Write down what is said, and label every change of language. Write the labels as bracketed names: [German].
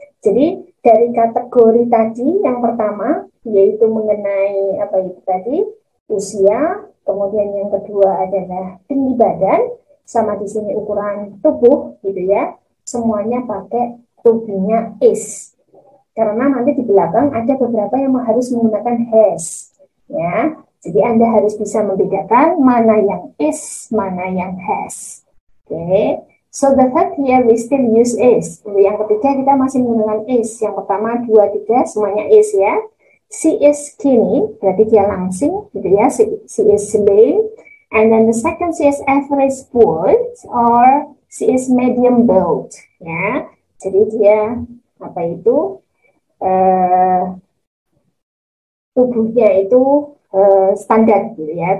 [Indonesian] Jadi dari kategori tadi yang pertama, yaitu mengenai apa itu tadi, usia, kemudian yang kedua adalah tinggi badan, sama di sini ukuran tubuh, gitu ya. Semuanya pakai tubuhnya is. Karena nanti di belakang ada beberapa yang harus menggunakan has, ya. Jadi Anda harus bisa membedakan mana yang is, mana yang has. Oke. [English] So the fact here we still use is. [Indonesian] Yang ketiga kita masih menggunakan is. Yang pertama 2, 3 semuanya is, ya. [English] She is skinny, [Indonesian] berarti dia langsing, gitu ya. [English] She is slim. And then the second, she is average build, or she is medium build, ya. [Indonesian] Jadi dia apa itu tubuhnya itu standar, gitu ya.